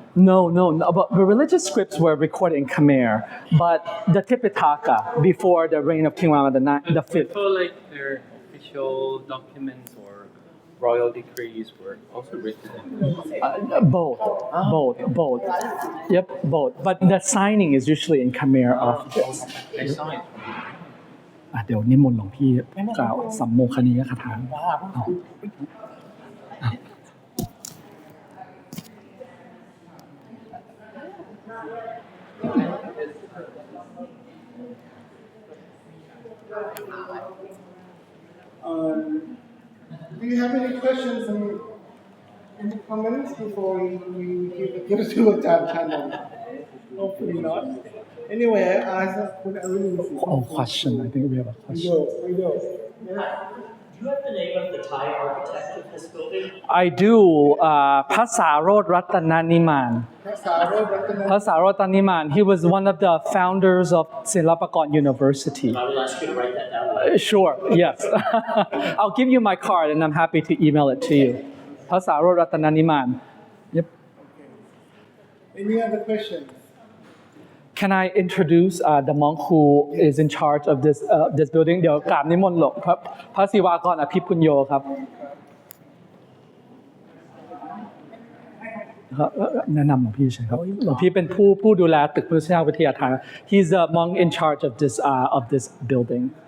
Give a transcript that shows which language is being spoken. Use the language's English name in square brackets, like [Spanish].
[English] No, but the religious scripts were recorded in Khmer, but the Tipitaka before the reign of King Rama the Fifth. Before, like, their official documents or royal decrees were also written in Both. Yep, both. But the signing is usually in Khmer of this. I saw it. [Thai] เดี๋ยวนิมนต์หลวงพี่กล่าวสัมโมคณียคาถาเอา [English] Do you have any questions and any comments before we give it to Ajahn Chandan? Hopefully not. Anyway, I really see. Oh, question. I think we have a question. We do. Yeah. Do you have the name of the Thai architect of this building? I do. ภาษาโรจน์รัตนนิมาน ภาษาโรจน์รัตนนิมาน He was one of the founders of Silpakorn University. I will ask you to write that down. Sure, yes. I'll give you my card and I'm happy to email it to you. ภาษาโรจน์รัตนนิมาน Yep. Any other questions? Can I introduce the monk who is in charge of this building? [Thai] เดี๋ยวกราบนิมนต์หลวงพระศิวากรอภิปุญโญครับแนะนำหลวงพี่ใช่ครับหลวงพี่เป็นผู้ดูแลตึกพุทธเจ้าวิทยาทาน [English] He's the monk in charge of this building.